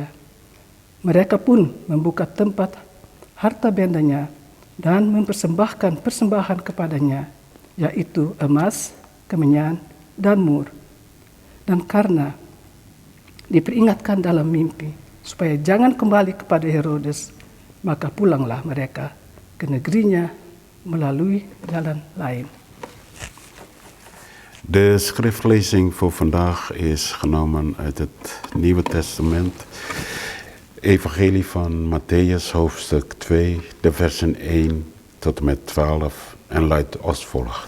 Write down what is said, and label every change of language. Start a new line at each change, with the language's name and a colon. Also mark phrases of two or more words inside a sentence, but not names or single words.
Indonesian: Mereka pun membuka tempat harta bendanya dan mempersembahkan persembahan kepadanya, yaitu emas, kemenyan, dan mur. Dan karena diperingatkan dalam mimpi supaya jangan kembali kepada Herodes, maka pulanglah mereka ke negerinya melalui jalan lain.
Dutch: De schriftlezing voor vandaag is genomen uit het Nieuwe Testament. Evangelie van Matthäus, hoofdstuk 2, de versen 1 tot en met 12 en luidt als volgt.